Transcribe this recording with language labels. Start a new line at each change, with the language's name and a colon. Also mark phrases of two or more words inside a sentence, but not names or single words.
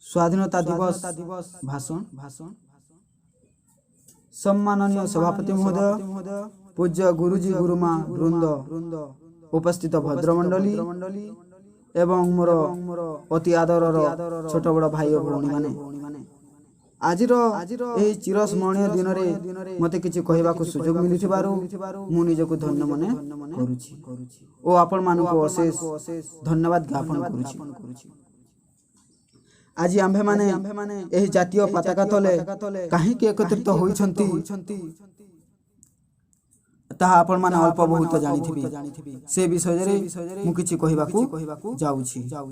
Odia: ସ୍ୱାଧୀନତା ଦିବସ ଭାଷଣ ସମ୍ମାନନୀୟ ସଭାପତି ମହୋଦୟ, ପୂଜ୍ୟ ଗୁରୁଜୀ ଗୁରୁମା ବୃନ୍ଦ, ଉପସ୍ଥିତ ଭଦ୍ରମଣ୍ଡଳୀ ଏବଂ ମୋର ଅତି ଆଦରର ଛୋଟ ବଡ଼ ଭାଇ ଓ ଭଉଣୀ ମାନେ ଆଜିର ଏହି ଚିରସ୍ମରଣୀୟ ଦିନ ରେ ମତେ କିଛି କହିବାକୁ ସୁଯୋଗ ମିଳିଥିବାରୁ ମୁଁ ନିଜକୁ ଧନ୍ୟ ମନେ କରୁଛି ଓ ଆପଣ ମାନଙ୍କୁ ଅଶେଷ ଧନ୍ୟବାଦ ଜ୍ଞାପନ କରୁଛି। ଆଜି ଆମ୍ଭେ ମାନେ ଏହି ଜାତୀୟ ପତାକା ତଳେ କାହିଁକି ଏକତ୍ରିତ ହୋଇଛନ୍ତି ତାହା ଆପଣ ମାନେ ଅଳ୍ପ ବହୁତ ଜାଣିଥିବେ ସେ ବିଷୟ ରେ ମୁଁ କିଛି କହିବାକୁ ଯାଉଛି।